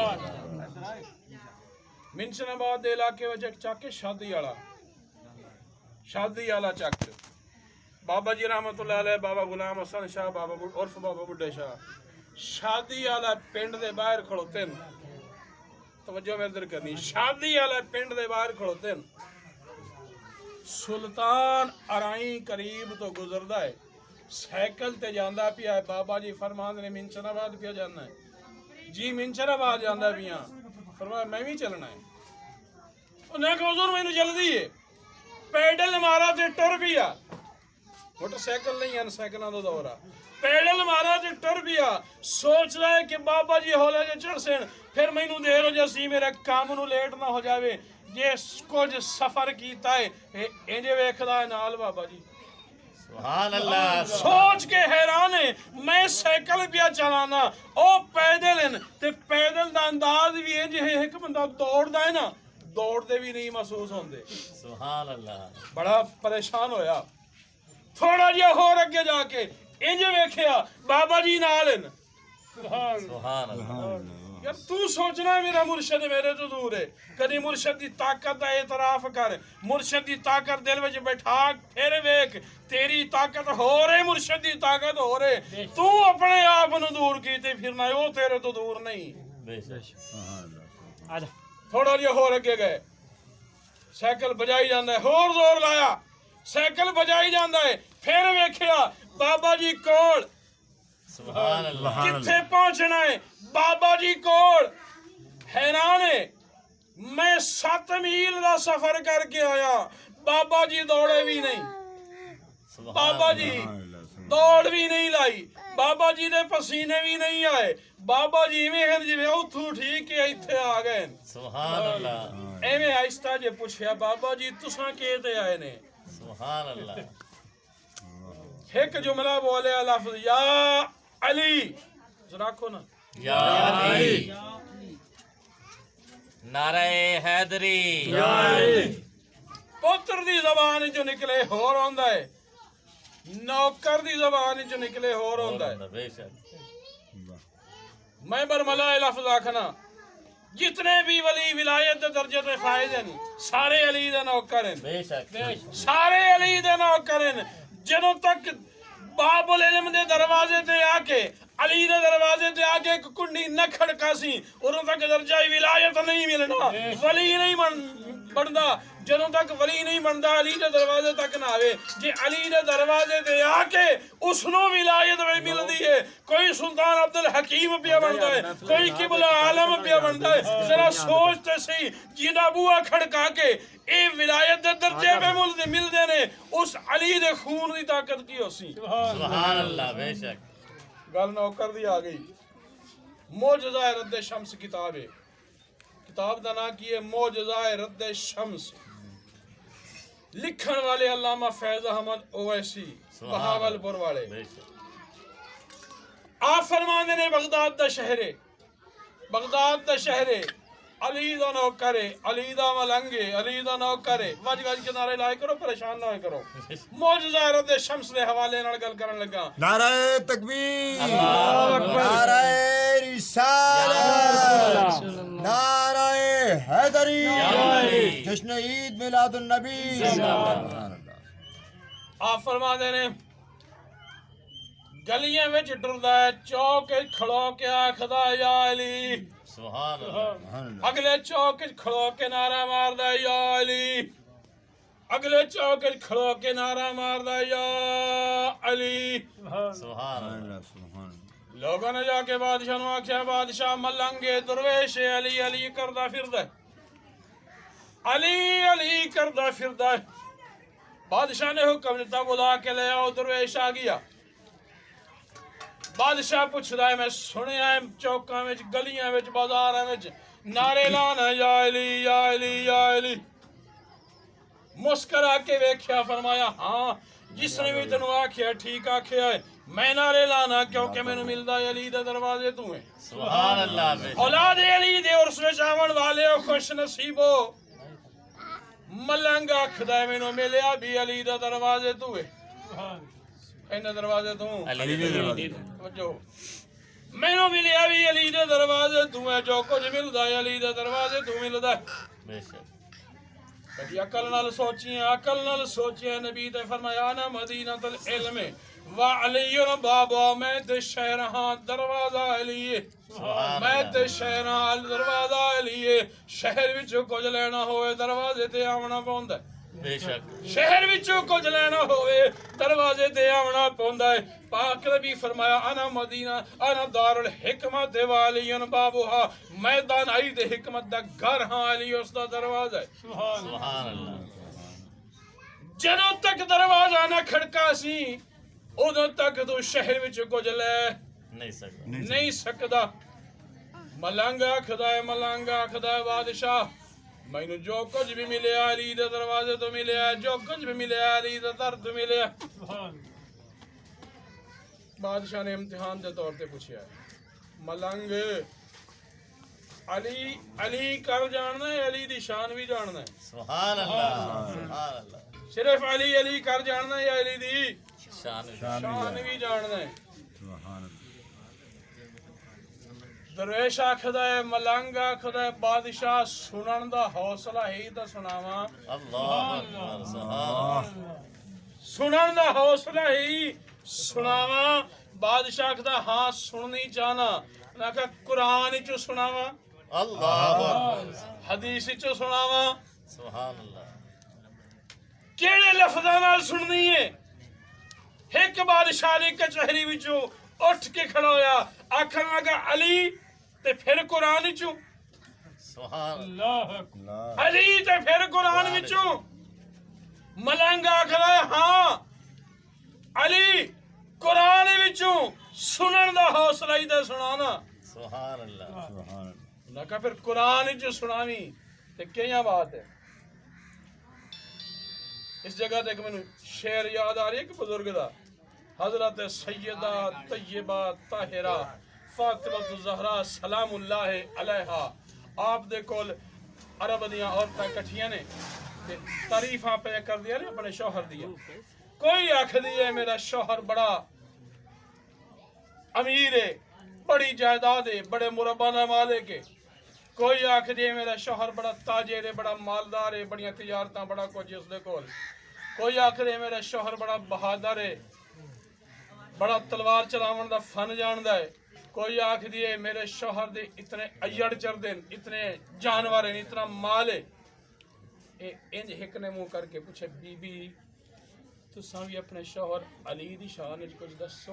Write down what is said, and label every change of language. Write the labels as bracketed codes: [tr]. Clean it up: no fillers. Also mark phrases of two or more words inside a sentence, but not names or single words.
[pa] منشن آباد دے علاقے وچ ایک چک ہے شادی والا چک، بابا جی [ar] رحمت اللہ علیہ، [pa] بابا غلام حسن شاہ، بابا عرف بابا بڈھے شاہ شادی والا پنڈ دے باہر کھڑوتے ہیں۔ توجہ میں ادھر کرنی، شادی والا پنڈ دے باہر کھڑوتے ہیں۔ سلطان ارائیں قریب تو گزردا ہے، سائیکل تے جاندا پیا ہے، بابا جی فرمان نے منشن آباد پیا جانا ہے، جی منشن آباد جاندا پیا، فرمایا میں بھی چلنا ہے۔ انہیں کہا حضور میں نے جلدی ہے، پیڈل مارا تے ٹر پیا، موٹر سائیکل نہیں ہے، سائیکلاں دا دور ہے، پیڈل مارا تے ٹر پیا، سوچ رہا ہے کہ بابا جی ہولے جے چڑھ سن، پھر میں نو دیر ہو جاسی، میرے کام نو لیٹ نہ ہو جاوے، جس کچھ سفر کیتا ہے انجے ویکھدا ہے نال بابا جی، [ar] سبحان اللہ۔ [pa] سوچ کے حیران ہے، میں سائیکل پیا چلانا، او پیدل ہیں، تے پیدل دا انداز بھی انج ہے، ایک بندہ دوڑدا ہے نا، دوڑدے بھی نہیں محسوس ہوندے۔ [ar] سبحان اللہ۔ [pa] بڑا پریشان ہویا، تھوڑا جہا ہور اگے جا کے انج ویکھیا بابا جی نال ہیں۔ [ar] سبحان اللہ۔ [pa] یار تو سوچنا ہے میرا مرشد میرے تو دور ہے، کدی مرشد دی طاقت دا اعتراف کر، مرشد دی طاقت دل وچ بٹھا، پھر ویکھ تیری طاقت ہو رہے، مرشد دی طاقت ہو رہے، تو اپنے آپ نو دور کیتے پھرنا ہے، وہ تیرے تو دور نہیں۔ بے شک۔ تھوڑا جہا ہور اگے گئے، سائیکل بجائی جاندا ہے، ہور زور لایا، سائیکل بجائی جاندا ہے، پھر ویکھیا بابا جی کول، [ar] سبحان اللہ۔ [pa] کتھے پہنچنا ہے بابا جی کول، حیران ہے، میں 7 میل دا سفر کر کے آیا، بابا جی دوڑے بھی نہیں، بابا جی دوڑ بھی نہیں لائی، بابا جی دے پسینے بھی نہیں آئے، بابا جی میں ہیں جی میں اتھو ٹھیک ہے ایتھے آ گئے۔ [ar] سبحان اللہ۔ [pa] ایویں آہستہ جے پوچھیا بابا جی تساں کیتے آئے نے؟ [ar] سبحان اللہ۔ [pa] ایک جملہ بولے لفظ [ar] یا علی، [pa] ذرا کھو نا، [ar] یا علی۔ [pa] نعرہ حیدری۔ پتر دی زبان جو نکلے ہور ہوندا ہے، نوکر دی زبان جو نکلے ہور ہوندا ہے۔ بے شک۔ میں برملا لفظ آکھنا، جتنے بھی ولی ولایت دے درجے تے فائز ہیں سارے علی دے نوکر ہیں، بے شک۔ سارے علی دے نوکر ہیں۔ جدوں تک [ar] باب العلم [pa] دے دروازے تے آ کے، علی دے دروازے تے آ کے ایک کنڈی نہ کھڑکا سی، ادوں تک درجہ ولایت نہیں ملنا، ولی نہیں بندا۔ جدوں تک ولی نہیں بندا علی دے دروازے تک نہ آوے، جے علی دے دروازے تے آ کے اس نو ولایت ملدی ہے۔ کوئی سلطان عبد الحکیم پیا بندا ہے، کوئی قبلہ عالم پیا بندا ہے، ذرا سوچتے سی جیدا بوا کھڑکا کے اے ولایت دے درجے پہ ملدے نے، اس علی دے خون دی طاقت کی ہو سی۔ [ar] سبحان اللہ۔ [pa] بے شک۔ گل نوکر دی آ گئی۔ معجزہ رد شمس کتاب ہے، کتاب دا نام کی ہے معجزہ رد شمس، لکھن والے علامہ فیض احمد اویسی بہاول پور والے۔ بے شک۔ آپ فرمانے نے بغداد دا شہرے، بغداد دا شہرے، علی دا نوکرے، علی دا ملنگے، علی دا نوکرے، وج وج کے نعرے لائے کرو، پریشان نہ ہوئے کرو۔ معجزہ رد شمس دے حوالے نال گل کرن لگا۔ نعرہ تکبیر، نعرہ رسالت، نعرہ حیدری، جشن عید میلاد النبی۔ آپ فرما دے نے گلیاں وچ ٹردا ہے، چوک کھڑو کے آکھدا [ar] یا علی، سبحان اللہ۔ [pa] اگلے چوک کھڑو کے نعرہ ماردا ہے [ar] یا علی، [pa] اگلے چوک کھڑو کے نعرہ ماردا ہے [ar] یا علی۔ سبحان اللہ۔ [pa] لوگوں نے جا کے بادشاہ نو آکھیا بادشاہ ملنگے درویش علی علی کردا پھردا ہے، علی علی کردا پھردا ہے۔ بادشاہ نے حکم دیتا بلا کے لے آؤ درویش آ گیا بادشاہ پوچھدا ہے میں سنیا ہے چوکاں وچ گلیاں وچ بازاراں وچ نعرے لانا [ar] یا علی یا علی یا علی [pa] مسکرا کے ویکھیا فرمایا ہاں جس نے بھی تینوں آکھیا ٹھیک آکھیا ہے میں نعرے لانا کیونکہ مینوں ملدا ہے علی دے دروازے تو ہے [ar] سبحان اللہ [pa] بے شک اولاد علی دے عرس وچ آون والے خوش نصیبو ملنگ آکھدا ہے مینوں ملیا بھی علی دے دروازے تو ہے ایندا دروازے تو علی دے دروازے توجہ مینوں ملیا بھی علی دے دروازے تو ہے جو کچھ ملدا ہے علی دے دروازے تو ملدا ہے بے شک کبھی عقل نال سوچیے نبی تے فرمایا نا [ar] مدینہ العلم وعلی بابا [pa] میں تے شہر ہاں دروازہ علی میں تے شہر ہاں دروازہ علی شہر وچوں کچھ لینا ہوئے دروازے تے آونا پوندا ہے بے شک شہر وچوں کچھ لینا ہوئے دروازے تے آونا پوندا ہے پاک نبی فرمایا [ar] انا مدینہ انا دار الحکمت والی بابوہا [pa] میں دانائی دے حکمت دا گھر ہاں علی اس دا دروازہ ہے [ar] سبحان اللہ [pa] جدوں تک دروازہ نہ کھڑکا سی ادوں تک تو شہر وچ کچھ لے نہیں سکدا ملنگ آکھدا ہے بادشاہ مینوں جو کچھ بھی ملیا علی دے دروازے تو ملیا جو کچھ بھی ملیا علی دے در تو ملیا بادشاہ نے امتحان دے طور تے پوچھیا ملنگ علی کر جاننا ہے علی دی شان بھی جاننا ہے [ar] سبحان اللہ سبحان اللہ [pa] صرف علی کر جاننا ہے یا علی دی شان بھی جاننا ہے درویش آکھدا ہے ملنگ آکھدا ہے بادشاہ سنن دا حوصلہ ہی تے سناواں [ar] اللہ اکبر سبحان [pa] سنن دا حوصلہ ہی سناواں بادشاہ آکھدا ہاں سننی چاہنا نہ کہ قرآن چ سناواں [ar] اللہ اکبر [pa] حدیث چ سناواں [ar] سبحان اللہ [pa] کیڑے لفظاں نال سننی ہے ایک بادشاہ دی کچہری وچوں اٹھ کے کھڑا ہویا آکھن لگا علی تے پھر قرآن چوں [ar] سبحان اللہ [pa] علی تے پھر قرآن وچوں ملنگ آکھدا ہے ہاں علی قرآن وچوں سنن دا حوصلہ ہی تے سنانا [ar] سبحان اللہ [pa] نہ کہ پھر قرآن وچوں سناویں تے کیاں بات ہے اس جگہ تے کہ مینوں شعر یاد آ رہی ہے کہ بزرگ دا حضرت سیدہ طیبہ طاہرہ فاطمہ الزہرا [ar] سلام اللہ علیہا [pa] آپ دے کول عرب دیاں عورتاں کٹھیاں نے تے تعریفاں پہ کر دیا نے اپنے شوہر دیا کوئی آکھ دیے میرا شوہر بڑا امیر ہے بڑی جائیداد ہے بڑے مربانہ مالک ہے کوئی آکھ دیے میرا شوہر بڑا تاجر ہے بڑا مالدار ہے بڑیاں تجارتاں بڑا کچھ اس دے کول کوئی آکھ دیے میرا شوہر بڑا بہادر ہے بڑا تلوار چلاون دا فن جاندا ہے کوئی آکھ دیے میرے شوہر دے اتنے ایڑ چردن اتنے جانور ہیں اتنا مال ہے انج ہک نے منہ کر کے پوچھے بی بی تساں بھی اپنے شوہر علی دی شان وچ کچھ دسو